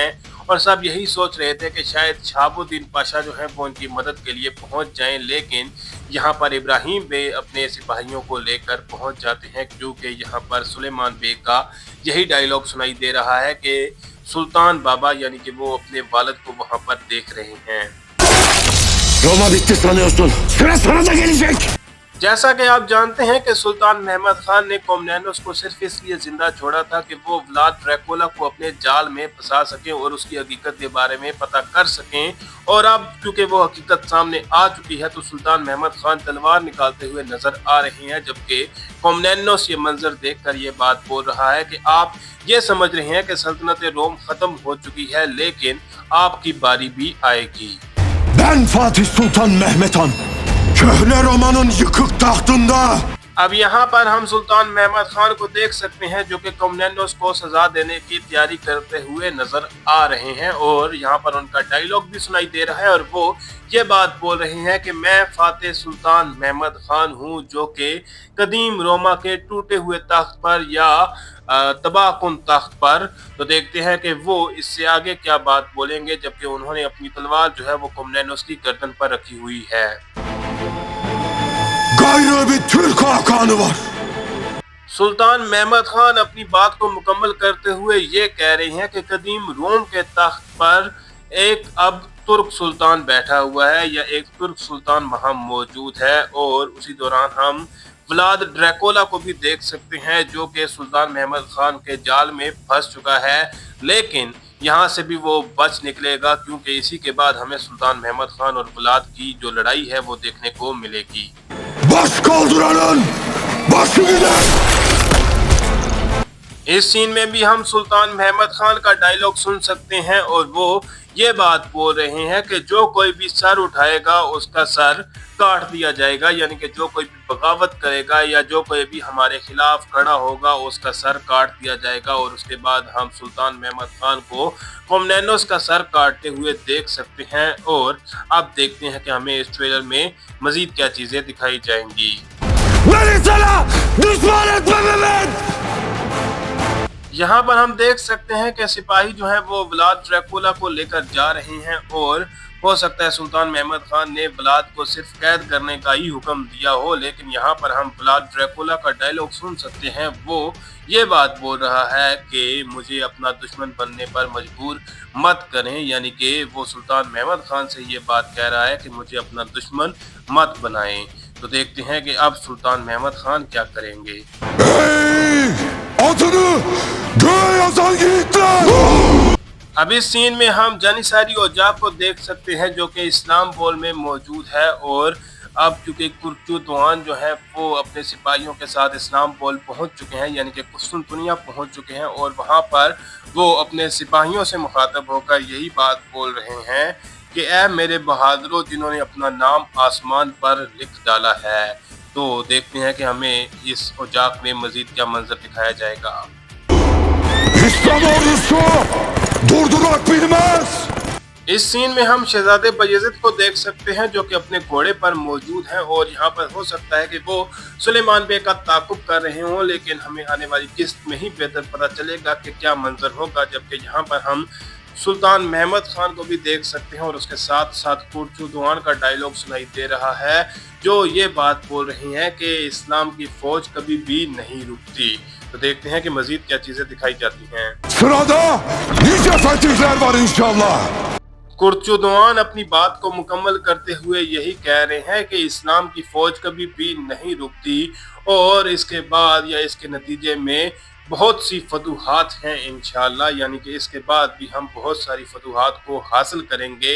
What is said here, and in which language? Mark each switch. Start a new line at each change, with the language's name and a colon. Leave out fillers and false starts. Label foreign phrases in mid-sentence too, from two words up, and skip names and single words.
Hindi: और सब यही सोच रहे थे कि शायद शहाबुद्दीन पाशा जो है वो उनकी मदद के लिए पहुंच जाएं, लेकिन यहाँ पर इब्राहिम बे अपने सिपाहियों को लेकर पहुंच जाते हैं, क्योंकि यहाँ पर सुलेमान बे का यही डायलॉग सुनाई दे रहा है कि सुल्तान बाबा, यानी कि वो अपने वालिद को वहाँ पर देख रहे हैं।
Turkish: Roma bitti sanıyorsun. Sıra sana da gelecek.
Hindi: जैसा कि आप जानते हैं कि सुल्तान महमद खान ने कॉमनेनोस को सिर्फ इसलिए जिंदा छोड़ा था कि वो व्लाद ड्रैकुला को अपने जाल में फंसा सकें और उसकी हकीकत के बारे में पता कर सकें। और अब चूंकि वो हकीकत सामने आ चुकी है तो सुल्तान महमद खान तलवार निकालते हुए नजर आ रहे हैं, जबकि कॉमनेनोस ये मंजर देखकर ये बात बोल रहा है कि आप ये समझ रहे हैं कि सल्तनत रोम खत्म हो चुकी है, लेकिन आपकी बारी भी आएगी।
Turkish: Ben Fatih Sultan Mehmet Han. Köhne Roma'nın yıkık tahtında.
Hindi: अब यहाँ पर हम सुल्तान महमद खान को देख सकते हैं जो कि कॉमनेनोस को सजा देने की तैयारी करते हुए नजर आ रहे हैं। और यहाँ पर उनका डायलॉग भी सुनाई दे रहा है और वो ये बात बोल रहे हैं कि मैं फातेह सुल्तान महमद खान हूँ, जो कि कदीम रोमा के टूटे हुए तख्त पर या तबाहकुन तख्त पर। तो देखते हैं कि वो इससे आगे क्या बात बोलेंगे, जबकि उन्होंने अपनी तलवार जो है वो कॉमनेनोस की गर्दन पर रखी हुई है।
Turkish: Gayrı bir Türk hakanı var.
Hindi: सुल्तान महमद खान अपनी बात को मुकम्मल करते हुए ये कह रहे हैं कि कदीम रोम के तख्त पर एक अब तुर्क सुल्तान बैठा हुआ है या एक तुर्क सुल्तान वहां मौजूद है। और उसी दौरान हम व्लाद ड्रैकुला को भी देख सकते हैं जो कि सुल्तान महमद खान के जाल में फंस चुका है, लेकिन यहाँ से भी वो बच निकलेगा, क्योंकि इसी के बाद हमें सुल्तान महमद खान और व्लाद की जो लड़ाई है वो देखने को मिलेगी।
Turkish: Baş kaldıranın başı gider.
Hindi: इस सीन में भी हम सुल्तान महमद खान का डायलॉग सुन सकते हैं और वो ये बात बोल रहे हैं कि जो कोई भी सर उठाएगा उसका सर काट दिया जाएगा, यानी कि जो कोई भी बगावत करेगा या जो कोई भी हमारे खिलाफ खड़ा होगा उसका सर काट दिया जाएगा। और उसके बाद हम सुल्तान महमद खान को कॉमनेनोस का सर काटते हुए देख सकते हैं। और अब देखते हैं कि हमें इस ट्रेलर में मजीद क्या चीजें दिखाई जाएंगी।
Turkish: Beni sana düşman etme Mehmet.
Hindi: यहाँ पर हम देख सकते हैं कि सिपाही जो है वो व्लाद ड्रैकुला को लेकर जा रहे हैं और हो सकता है सुल्तान महमद खान ने व्लाद को सिर्फ कैद करने का ही हुक्म दिया हो, लेकिन यहाँ पर हम व्लाद ड्रैकुला का डायलॉग सुन सकते हैं। वो ये बात बोल रहा है कि मुझे अपना दुश्मन बनने पर मजबूर मत करें, यानी कि वो सुल्तान महमद खान से ये बात कह रहा है कि मुझे अपना दुश्मन मत बनाएं। तो देखते हैं कि अब सुल्तान महमद खान क्या करेंगे।
Turkish: Adını göğe yazan yiğitler.
Hindi: अब इस सीन में हम जानिसारी ओजाक को देख सकते हैं जो कि इस्लामबुल में मौजूद है। और अब चूंकि कुर्तुआन जो है वो अपने सिपाहियों के साथ इस्लामबुल पहुंच चुके हैं, यानी कि कुस्तुनतुनिया पहुंच चुके हैं और वहां पर वो अपने सिपाहियों से मुखातब होकर यही बात बोल रहे हैं कि ऐ मेरे बहादुरों जिन्होंने अपना नाम आसमान पर लिख डाला है, तो देखते हैं कि हमें इस उजाक में मजीद क्या मंजर दिखाया जाएगा।
Turkish: İslam ordusu durdurak bilmez.
Hindi: इस सीन में हम शहजादे बायजीद को देख सकते हैं जो कि अपने घोड़े पर मौजूद हैं और यहाँ पर हो सकता है कि वो सुलेमान बे का ताकुब कर रहे हों, लेकिन हमें आने वाली किस्त में ही बेहतर पता चलेगा कि क्या मंजर होगा। जबकि यहाँ पर हम सुल्तान महमद खान को भी देख सकते हैं और उसके साथ साथ कुर्चुदवान का डायलॉग सुनाई दे रहा है जो ये बात बोल रही हैं कि इस्लाम की फौज कभी भी नहीं रुकती। तो देखते हैं कि मजीद क्या चीजें दिखाई जाती हैं।
Turkish: Sırada nice fetihler var inşallah.
Hindi: कुर्चुदवान अपनी बात को मुकम्मल करते हुए यही कह रहे हैं कि इस्लाम की फौज कभी भी नहीं रुकती और इसके बाद या इसके नतीजे में बहुत सी फतूहात हैं इंशाअल्लाह, यानी कि इसके बाद भी हम बहुत सारी फतूहात को हासिल करेंगे।